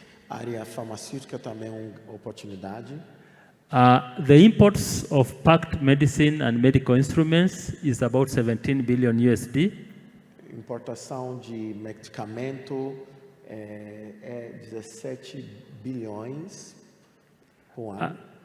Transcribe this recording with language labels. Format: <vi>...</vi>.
<pt>A área farmacêutica também é uma oportunidade.</pt> <en>the imports of packed medicine and medical instruments is about 17 billion USD.</en> <pt>Importação de medicamento é 17 bilhões por ano.</pt>